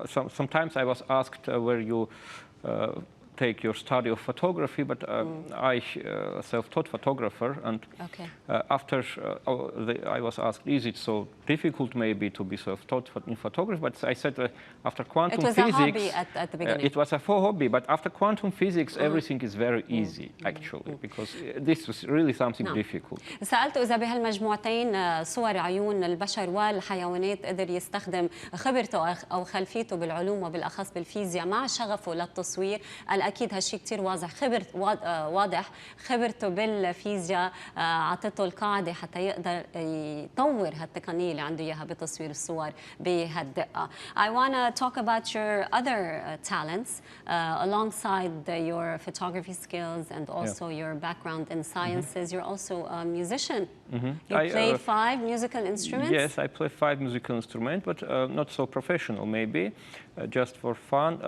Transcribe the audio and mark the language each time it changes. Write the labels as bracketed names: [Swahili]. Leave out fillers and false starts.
[English] Sometimes I was asked where you take your study of photography, but I self-taught photographer, and after I was asked, is it so difficult maybe to be self-taught in photography? But I said after quantum physics, it was a hobby at the beginning. It was a hobby, but after quantum physics, everything is very easy actually, because this was really something difficult. [Arabic] سألته إذا بهالمجموعتين صور عيون البشر والحيوانات قدر يستخدم خبرته أو خلفيته بالعلوم وبالأخص بالفيزياء مع شغفه للتصوير. أكيد هالشيء كتير واضح خبرته بالفيزياء عطته القاعدة حتى يقدر يطور هالتقنية اللي عنده إياها بتصوير الصور بهالدقة. [English] I want to talk about your other talents alongside your photography skills and also your background in sciences. You're also a musician. You play 5 musical instruments? Yes, I play 5 musical instruments, but not so professional maybe, just for fun.